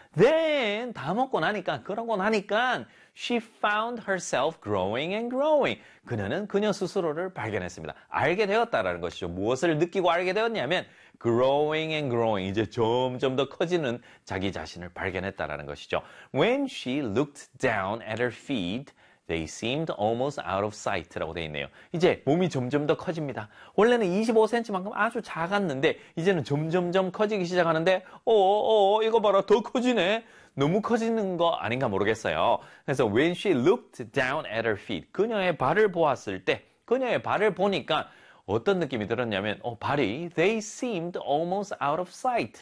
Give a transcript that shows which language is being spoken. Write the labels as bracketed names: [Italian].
[English] Then, [Korean] 다 먹고 나니까, 그러고 나니까, [English] she found herself growing and growing. [Korean] 그녀는 그녀 스스로를 발견했습니다. 알게 되었다라는 것이죠. 무엇을 느끼고 알게 되었냐면, [English] growing and growing. [Korean] 이제 점점 더 커지는 자기 자신을 발견했다라는 것이죠. [English] When she looked down at her feet, they seemed almost out of sight [Korean] 라고 되어 있네요. 이제 몸이 점점 더 커집니다. 원래는 25cm만큼 아주 작았는데 이제는 점점점 커지기 시작하는데 이거 봐라 더 커지네. 너무 커지는 거 아닌가 모르겠어요. 그래서 [English] when she looked down at her feet, [Korean] 그녀의 발을 보았을 때 그녀의 발을 보니까 어떤 느낌이 들었냐면 발이 [English] they seemed almost out of sight.